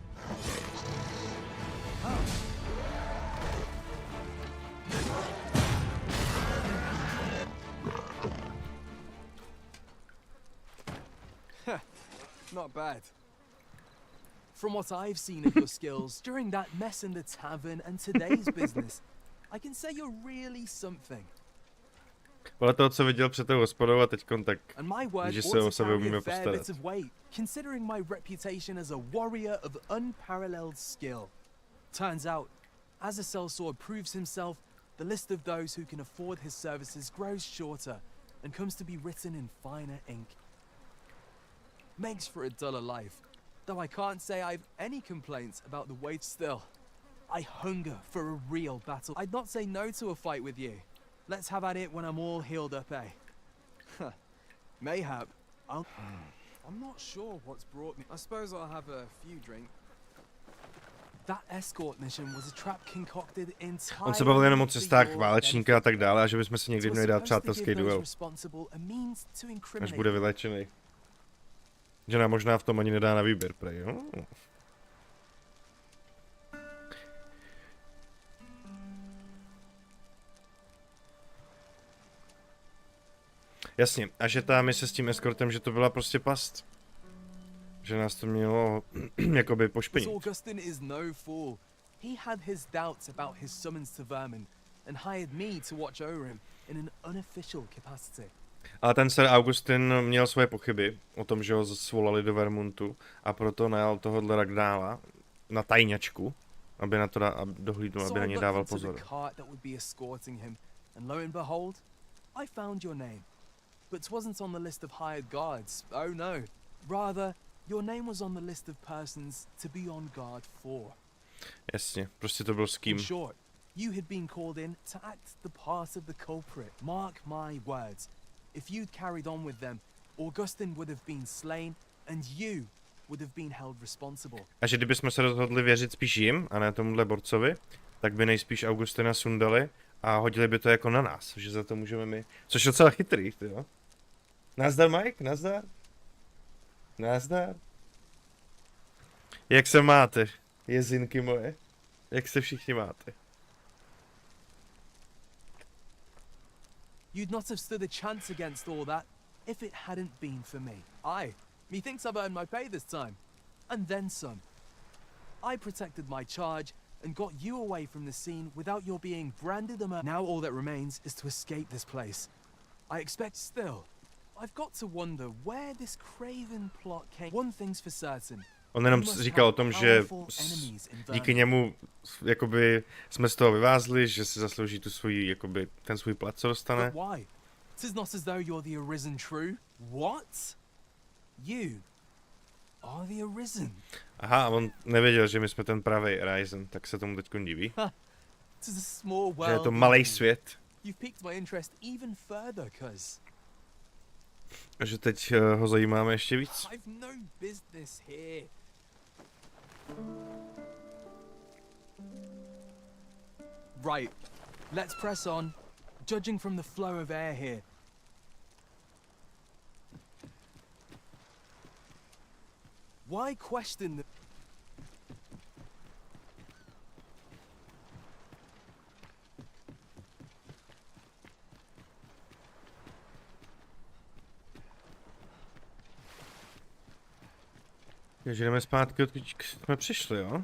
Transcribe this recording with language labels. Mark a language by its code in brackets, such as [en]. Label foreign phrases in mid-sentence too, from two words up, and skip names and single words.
[en] Not bad. From what I've seen of your skills during that mess in the tavern and today's business, I can say you're really something. [cs] Podle toho, co viděl před tou hospodou a teďkon, tak [en] And my word [cs] že se [en] ought [cs] o [en] to [cs] sebe [en] carry [cs] umíme [en] a fair [cs] postarat. [en] bit of weight, considering my reputation as a warrior of unparalleled skill. Turns out, as a sellsword proves himself, the list of those who can afford his services grows shorter and comes to be written in finer ink. Makes for a duller life, though I can't say I've any complaints about the wage still. I hunger for a real battle. I'd not say no to a fight with you. Let's have at it when I'm all healed up, eh? Mayhap. I'm not sure what's brought me. I suppose I'll have a few drinks. That escort mission was a trap concocted entirely. [cs] On se bavil jenom o cestách válečníka a tak dále, a že bychom si někdy měli dát přátelský duel. Až bude vylečený. Že nám možná v tom ani nedá na výběr, prej, jo? Jasně, a že ta mise s tím escortem, že to byla prostě past. Že nás to mělo jakoby pošpinit. [en] Augustin is no fool. He had his doubts about his summons to Vermin and hired me to watch over him in an unofficial capacity. [cs] Ale ten Sir Augustin měl svoje pochyby o tom, že ho svolali do Vermontu a proto najal tohohle Ragnála na tajňačku, aby na to dohlídnul, aby na ně dával pozor. [en] I found your name, but 'twasn't on the list of hired guards. Oh no, rather your name was on the list of persons to be on guard for. [cs] Jasně, prostě to byl s kým. [en] In short, you had been called in to act the part of the culprit. Mark my words. If you'd carried on with them, Augustin would have been slain and you would have been held responsible. [cs] A že kdybychom se rozhodli věřit spíš jim a ne tomuhle borcovi, tak by nejspíš Augustina sundali a hodili by to jako na nás, že za to můžeme my. Což je docela chytrý, ty jo. Nazdar, Mike, nazdar. Nazdar. Jak se máte, jezinky moje? Jak se všichni máte? [en] You'd not have stood a chance against all that if it hadn't been for me. Methinks I've earned my pay this time. And then some. I protected my charge and got you away from the scene without your being branded a murderer. Now all that remains is to escape this place. I expect still. I've got to wonder where this craven plot came. One thing's for certain. [cs] On jenom říkal o tom, že díky němu jakoby jsme z toho vyvázli, že si zaslouží tu svůj, jakoby ten svůj plat, co dostane. [en] But why? 'Tis not as though you're the arisen true. What? You are the arisen. [cs] Aha, on nevěděl, že my jsme ten pravý Arisen, tak se tomu teďko diví. [en] Tis a small world. [cs] Že je to malej svět. [en] You've piqued my interest even further, cuz. [cs] A že teď ho zajímáme ještě víc. [en] I've no business here. Right, let's press on, judging from the flow of air here. Why question the... [cs] Takže jdeme zpátky, odkud jsme přišli, jo?